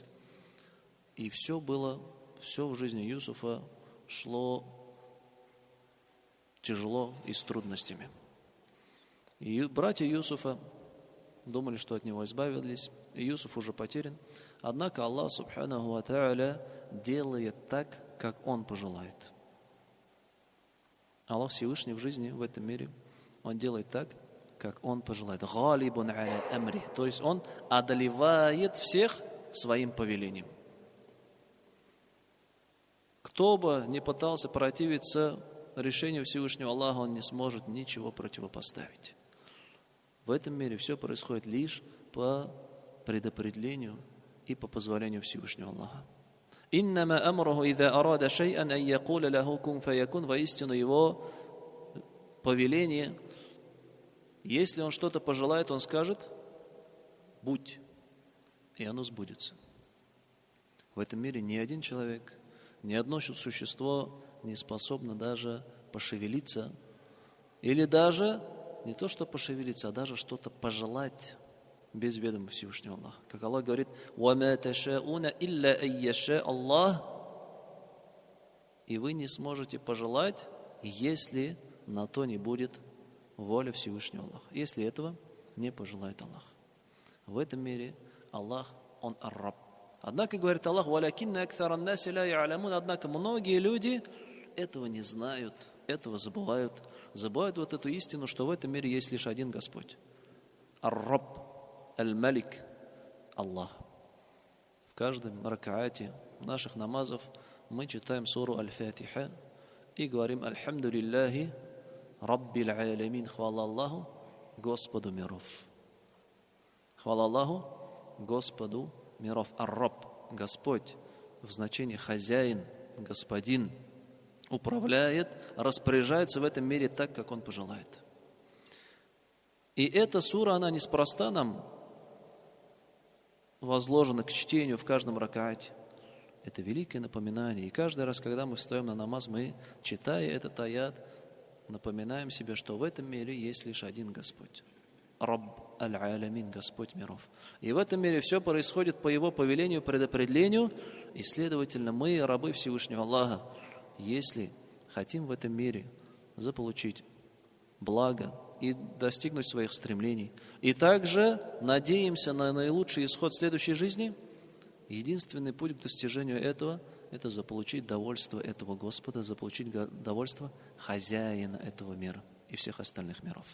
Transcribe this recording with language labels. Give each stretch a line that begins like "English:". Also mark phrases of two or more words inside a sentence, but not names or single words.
Russian: И все в жизни Юсуфа шло тяжело и с трудностями. И братья Юсуфа думали, что от него избавились, и Юсуф уже потерян. Однако Аллах,
Arabic: سبحانه وتعالى,
Russian: делает так, как Он пожелает. Аллах Всевышний в жизни, в этом мире, Он делает так, как Он пожелает.
Arabic: غالب على أمره.
Russian: То есть Он одолевает всех своим повелением. Кто бы ни пытался противиться решению Всевышнего Аллаха, он не сможет ничего противопоставить. В этом мире все происходит лишь по предопределению и по позволению Всевышнего Аллаха.
Arabic: إنما أمره إذا أراد شيئا أن يقول له كن فيكون.
Russian: Воистину его повеление, если он что-то пожелает, он скажет будь, и оно сбудется. В этом мире ни один человек, ни одно существо не способно даже пошевелиться, или даже не то, что пошевелиться, а даже что-то пожелать без ведома Всевышнего Аллаха. Как Аллах говорит:
Arabic: «وما تشاؤون إلا أن يشاء الله».
Russian: И вы не сможете пожелать, если на то не будет воля Всевышнего Аллаха, если этого не пожелает Аллах. В этом мире Аллах, Он ар-Рабб. Однако, говорит Аллах:
Arabic: «ولكن أكثر الناس لا يعلمون».
Russian: Однако многие люди этого не знают, этого забывают вот эту истину, что в этом мире есть лишь один Господь. Ар-Рабб, Аль-Малик, Аллах. В каждом ракаате наших намазов мы читаем суру Аль-Фатиха и говорим:
Arabic: «الحمد لله رب العالمين».
Russian: Хвала Аллаху, Господу миров. Хвала Аллаху, Господу миров. Ар-Рабб, Господь, в значении хозяин, господин, управляет, распоряжается в этом мире так, как Он пожелает. И эта сура, она неспроста нам возложена к чтению в каждом ракаате. Это великое напоминание. И каждый раз, когда мы встаем на намаз, мы, читая этот аят, напоминаем себе, что в этом мире есть лишь один Господь.
Arabic: رب العالمين,
Russian: Господь миров. И в этом мире все происходит по Его повелению, предопределению, и, следовательно, мы, рабы Всевышнего Аллаха, если хотим в этом мире заполучить благо и достигнуть своих стремлений, и также надеемся на наилучший исход следующей жизни, единственный путь к достижению этого – это заполучить довольство этого Господа, заполучить довольство хозяина этого мира и всех остальных миров.